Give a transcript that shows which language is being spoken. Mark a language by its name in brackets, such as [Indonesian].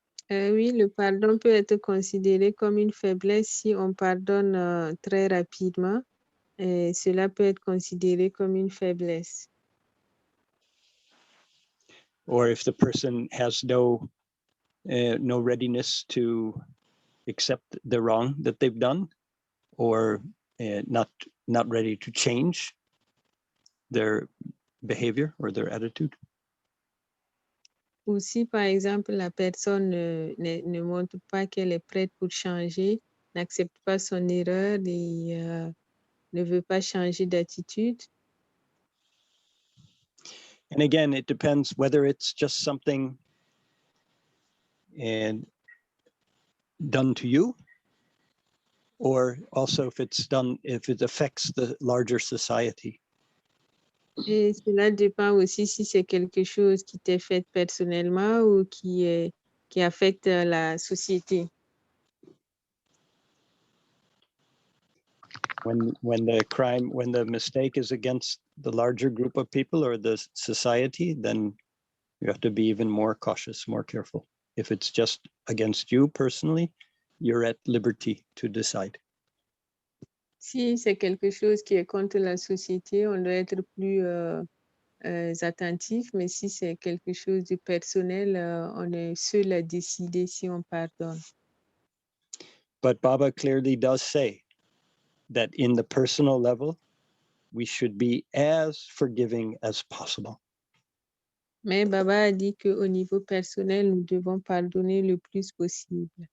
[French] Oui, le pardon peut être considéré comme une faiblesse si on pardonne très rapidement. Cela peut être considéré comme une faiblesse. [English] Or if the person has no readiness to accept the wrong that they've done, or not ready to change their behavior or their attitude. [French] Ou si, par exemple, la personne ne montre pas qu'elle est prête pour changer, n'accepte pas son erreur et ne veut pas changer d'attitude. [English] And again, it depends whether it's just something done to you, or also if it affects the larger society. [French] Et cela dépend aussi si c'est quelque chose qui t'est fait personnellement ou qui affecte la société. [English] When the mistake is against the larger group of people or the society, then you have to be even more cautious, more careful. If it's just against you personally, you're at liberty to decide. [French] Si c'est quelque chose qui est contre la société, on doit être plus attentif, mais si c'est quelque chose de personnel, on est seul à décider si on pardonne. [English] But Baba clearly does say that in the personal level, we should be as forgiving as possible. [French] Mais Baba a dit qu'au niveau personnel, nous devons pardonner le plus possible.